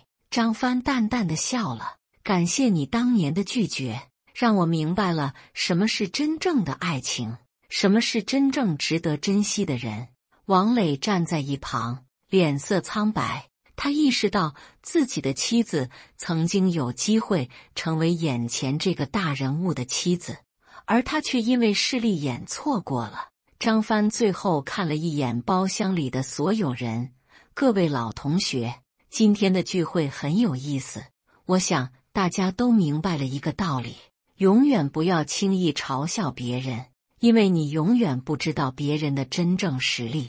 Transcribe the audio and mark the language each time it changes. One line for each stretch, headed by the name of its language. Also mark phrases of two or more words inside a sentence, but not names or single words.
Chinese: 張帆淡淡的笑了：“感謝你當年的拒絕，讓我明白了什麼是真正的愛情，什麼是真正值得珍惜的人。” 王磊站在一旁，臉色蒼白。他意識到自己的妻子曾經有機會成為眼前這個大人物的妻子，而他卻因為勢利眼錯過了。張帆最後看了一眼包廂裡的所有人：“各位老同學，今天的聚會很有意思。我想大家都明白了一個道理，永遠不要輕易嘲笑別人，因為你永遠不知道別人的真正實力。”